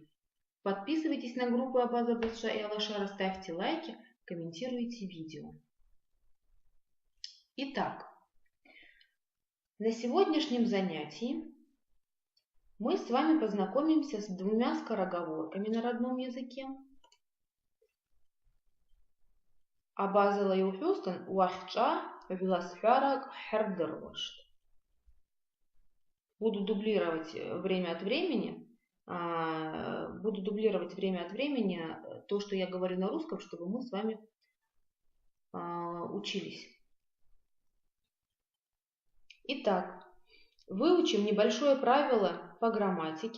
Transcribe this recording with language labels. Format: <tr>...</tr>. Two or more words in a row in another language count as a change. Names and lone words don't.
<ru>Подписывайтесь на группы Абаза Безша и Алашара, ставьте лайки, комментируйте видео. Итак, на сегодняшнем занятии мы с вами познакомимся с двумя скороговорками на родном языке.</ru> <abq>Абазала юхюстан уахча велосфярак хердервашт.</abq> <ru>Буду дублировать время от времени то, что я говорю на русском, чтобы мы с вами учились. Итак, выучим небольшое правило по грамматике.</ru>